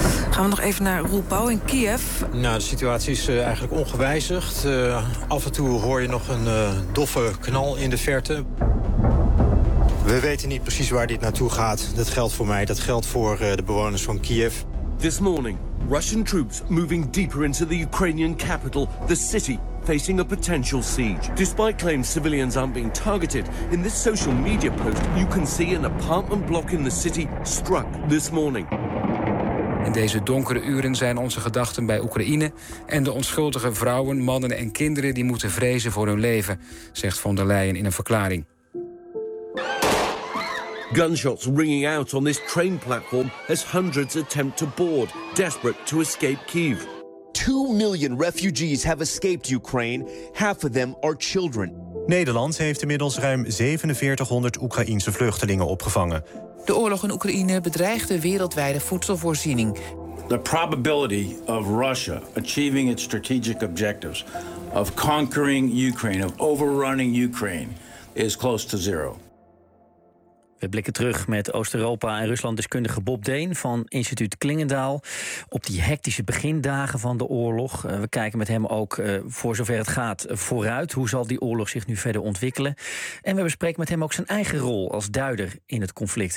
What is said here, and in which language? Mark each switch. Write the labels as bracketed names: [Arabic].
[Dutch] Gaan we nog even naar Roel Pauw in Kiev. Nou, de situatie is eigenlijk ongewijzigd. Af en toe hoor je nog een doffe knal in de verte. We weten niet precies waar dit naartoe gaat. Dat geldt voor mij, dat geldt voor de bewoners van Kiev. [English] This morning, Russian troops moving deeper into the Ukrainian capital, the city, facing a potential siege. Despite claims civilians aren't being targeted, in this social media post you can see an apartment block in the city struck this morning. [Dutch] In deze donkere uren zijn onze gedachten bij Oekraïne en de onschuldige vrouwen, mannen en kinderen die moeten vrezen voor hun leven, zegt von der Leyen in een verklaring. [English] Gunshots ringing out on this train platform as hundreds attempt to board, desperate to escape Kyiv. 2 million refugees have escaped Ukraine. Half of them are children. [Dutch] Nederland heeft inmiddels ruim 4700 Oekraïense vluchtelingen opgevangen. De oorlog in Oekraïne bedreigt de wereldwijde voedselvoorziening. [English] The probability of Russia achieving its strategic objectives of conquering Ukraine, of overrunning Ukraine, is close to zero. [Dutch] We blikken terug met Oost-Europa en Rusland-deskundige Bob Deen van Instituut Klingendaal op die hectische begindagen van de oorlog. We kijken met hem ook voor zover het gaat vooruit. Hoe zal die oorlog zich nu verder ontwikkelen? En we bespreken met hem ook zijn eigen rol als duider in het conflict.